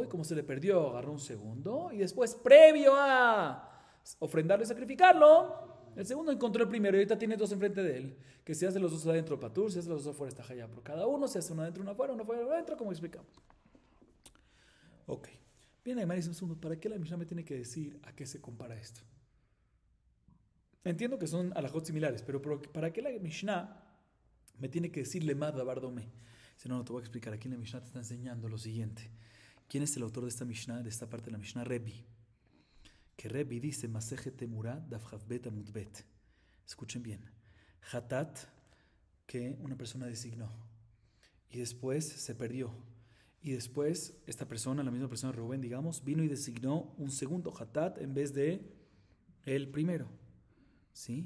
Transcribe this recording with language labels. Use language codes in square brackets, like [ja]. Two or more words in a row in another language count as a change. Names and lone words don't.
[es] Y como se le perdió, agarró un segundo. Y después, previo a ofrendarlo y sacrificarlo, el segundo encontró el primero y ahorita tiene 2 enfrente de él, que se hace los 2 adentro patur, se hace los 2 afuera está hayab, por cada uno se hace uno adentro, uno afuera, uno afuera, uno adentro, como explicamos. Ok, bien, Aymar dice un segundo, ¿para qué la Mishnah me tiene que decir a qué se compara esto? Entiendo que son alajot similares, pero ¿para qué la Mishnah me tiene que decir [he] למה דבר דומה? [es] Si no, te voy a explicar. Aquí en la Mishnah te está enseñando lo siguiente. ¿Quién es el autor de esta Mishnah, de esta parte de la Mishnah? Rebbi. Que Rebbi dice, Masejet Temurah [he] דף כ״ב עמוד ב. [es] Escuchen bien. Hatat, que una persona designó. Y después se perdió. Y después, esta persona, la misma persona, Rubén, digamos, vino y designó un segundo Hatat en vez de el primero. ¿Sí?